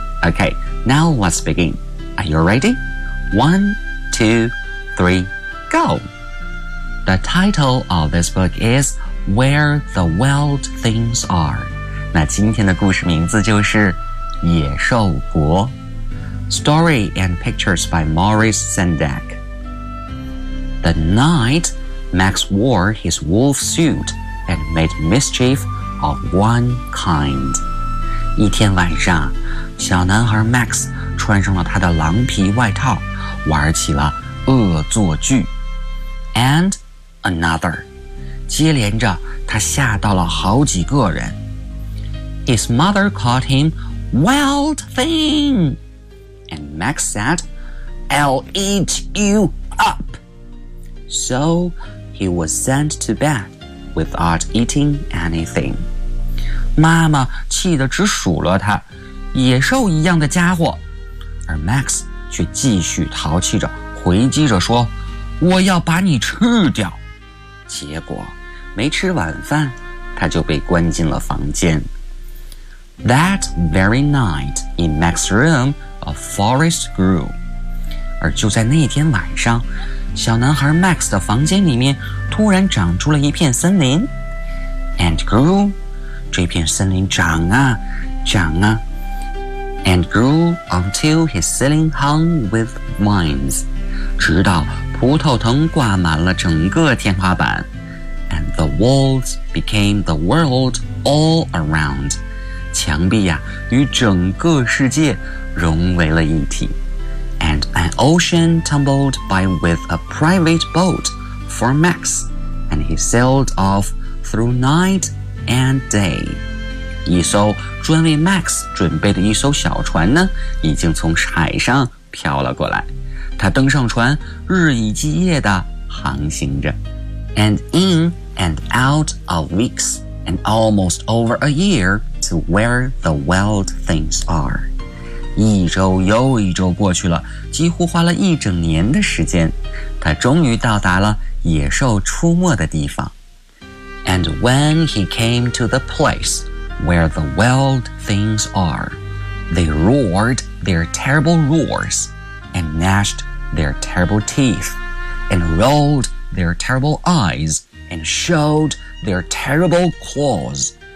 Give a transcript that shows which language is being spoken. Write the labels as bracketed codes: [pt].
[en] Okay, now let's begin. Are you ready? 1, 2, 3, go! The title of this book is... Where the Wild Things Are. [zh] 那今天的故事名字就是野兽国。 [en] Story and pictures by Maurice Sendak. The night Max wore his wolf suit and made mischief of one kind. [zh] 一天晚上，小男孩 Max 穿上了他的狼皮外套，玩起了恶作剧。 [en] And another. [zh] 接连着他吓到了好几个人。 [en] His mother called him Wild Thing. And Max said, I'll eat you up. So he was sent to bed without eating anything. [zh] 妈妈气得直数落他，野兽一样的家伙。而 Max 却继续淘气着，回击着说，我要把你吃掉。结果没吃晚饭，他就被关进了房间。 [en] That very night in Max's room, a forest grew. [zh] 而就在那天晚上，小男孩 Max 的房间里面突然长出了一片森林。 [en] And grew, [zh] 这片森林长啊，长啊。 [en] And grew until his ceiling hung with vines. [zh] 直到葡萄藤挂满了整个天花板。 [en] And the walls became the world all around. [zh] 墙壁呀、啊、与整个世界融为了一体。 [en] And an ocean tumbled by with a private boat for Max. And he sailed off through night and day. [zh] 一艘专为 Max 准备的一艘小船呢，已经从海上飘了过来。他登上船，日以继夜地航行着。 [en] And in and out of weeks, and almost over a year, to where the wild things are. [zh] 一周又一周过去了，几乎花了一整年的时间，他终于到达了野兽出没的地方。 [en] And when he came to the place where the wild things are, they roared their terrible roars, and gnashed their terrible teeth, and rolled their terrible eyes, and showed their terrible claws.